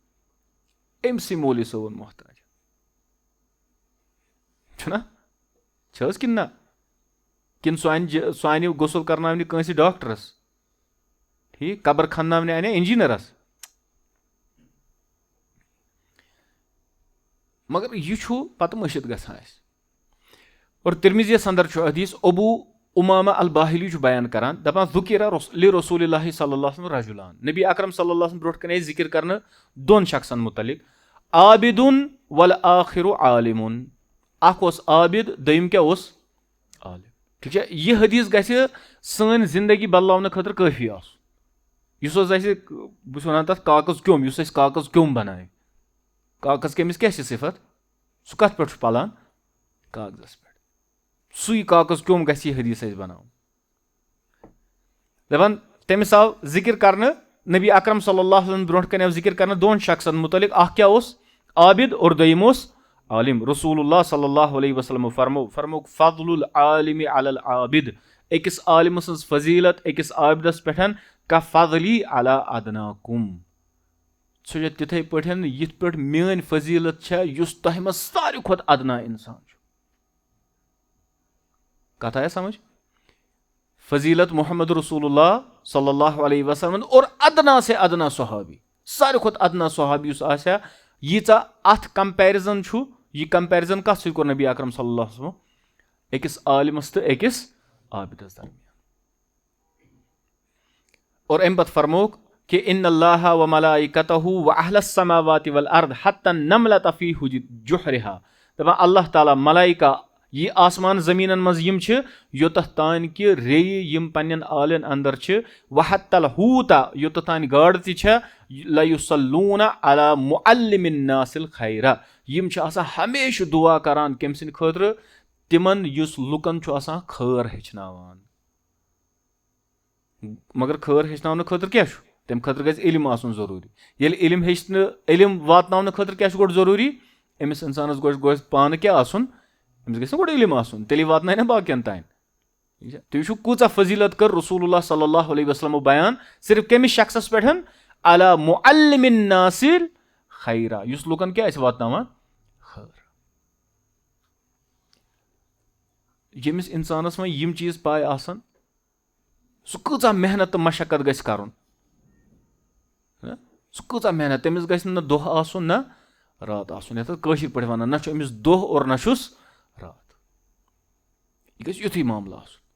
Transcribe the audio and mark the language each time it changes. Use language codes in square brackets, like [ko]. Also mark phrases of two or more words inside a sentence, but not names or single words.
[ks] أمۍ سٕے مولوی صٲبُن محتاج چھُنہ چھَس کِنہٕ نہ کِنہٕ سُہ اَنہِ غسل کرناونہِ کٲنٛسہِ ڈاکٹرس ٹھیٖک قبر کھنناونہِ اَنہِ انجیٖنرس مگر یہِ چھُ پتہٕ مٔشِد گژھان اَسہِ اور ترمذیَس اندر چھُ حدیث ابو امامہ الباہلی چھُ بیان کران دپان [ar] ذکر لرسول اللہ صلی اللہ علیہ وسلم رجلان [ks] نبی اکرم [ar] صلی اللہ علیہ وسلم [ks] برونٛٹھ کَنہِ ٲسۍ ذکر کرنہٕ دۄن شخصن متعلق عابدُن والآخر عالمُن اکھ اوس عابد دوٚیِم کیاہ اوس عالم ٹھیک چھا یہِ حدیث گژھِ سٲنۍ زندگی بدلاونہٕ خٲطرٕ کٲفی آسُن یُس حظ اَسہِ بہٕ چھُس وَنان تتھ کاغذ کیوٚم یُس اَسہِ کاغذ کیوٚم بنایہِ کاغذ کیٚمِس کیاہ چھِ صفت سُہ کتھ پٮ۪ٹھ چھُ پلان کاغذس پٮ۪ٹھ سُے کاغذ کیوٚم گژھِ یہِ حدیث اَسہِ بناوُن دپان تٔمِس آو ذکر کرنہٕ نبی اکرم [ar] صلی اللہ علیہ وسلم [ks] برونٛٹھ کَنہِ آو ذکر کرنہٕ دۄن شخصن متعلق اکھ کیاہ اوس عابد اور دوٚیِم اوس عالم [ar] رسول اللہ صلی اللہ علیہ وسلم [ks] فرموک [ar] فضل العالم علی العابد [ks] أکِس عالمہٕ سٕنٛز فضیلت أکِس عابدس پٮ۪ٹھ [ar] کا فضلی علی ادناکم [ks] سُہ چھِ تِتھٕے پٲٹھۍ یِتھ پٲٹھۍ میٲنۍ فضیلت چھےٚ یُس تۄہہِ منٛز ساروی کھۄتہٕ ادنا انسان چھُ کتھ آیا سمجھ فضیلت محمد [ar] رسول اللہ صلی اللہ علیہ وسلم [ks] اور [ur] ادنا سے ادنا [ks] صحابی ساروی کھۄتہٕ ادنا صحابی یُس آسہِ ہا ییٖژاہ اتھ کمپیرزن چھُ یہِ کمپیرزن کتھ سۭتۍ کوٚر نبی اکرم [ar] صلی اللہ علیہ وسلم [ks] أکِس عالمس تہٕ أکِس عابدس درمیان اور امہِ پتہٕ فرموک کہ [ar] ان اللہ و ملائکتہ و اہل السماوات والارض حتی النملۃ فی جحرہا [ks] دپان اللہ تعالیٰ ملائکہ یہ آسمان زمیٖنن منٛز یِم چھِ یوٚتتھ تانۍ کہِ ریٚیہِ یِم پننٮ۪ن آلن اندر چھِ [ar] وحتی الحوٗتہ [ks] یوٚتتھ تانۍ گاڈٕ تہِ چھےٚ [ar] لیُصلوٗنہ علی معلم الناس الخیرہ [ks] یِم چھِ آسان ہمیشہِ دعا کران کٔمۍ سٕنٛدِ خٲطرٕ تِمن یُس لُکن چھُ آسان خٲر ہیٚچھناوان مگر خٲر ہیٚچھناونہٕ خٲطرٕ کیاہ چھُ تمہِ خٲطرٕ گژھِ علم آسُن ضروٗری ییٚلہِ علم ہیٚچھنہٕ علم واتناونہٕ خٲطرٕ کیاہ چھُ گۄڈٕ ضروٗری أمِس اِنسانس گوٚژھ پانہٕ کیاہ آسُن أمِس گژھِ نہ گۄڈٕ علم آسُن تیٚلے واتناے نہ باقین تانۍ تُہۍ وٕچھِو کۭژاہ فضیلت کٔر [ar] رسول اللہ صلی اللہ علیہ وسلمو [ks] بیان صرف کٔمِس شخصس پٮ۪ٹھ [ar] علی معلم الناس الخیرہ [ks] یُس لُکن کیاہ آسہِ واتناوان خٲر ییٚمِس انسانس وۄنۍ یِم چیٖز پاے آسان سُہ کۭژاہ محنت تہٕ مشقت گژھِ کرُن سُہ کۭژاہ محنت تٔمِس گژھِ نہ دۄہ آسُن نہ رات آسُن یتھ کٲشِر پٲٹھۍ ونان نہ چھُ أمِس دۄہ اور نہ چھُس رات یہِ گژھِ یُتھُے معاملہٕ آسُن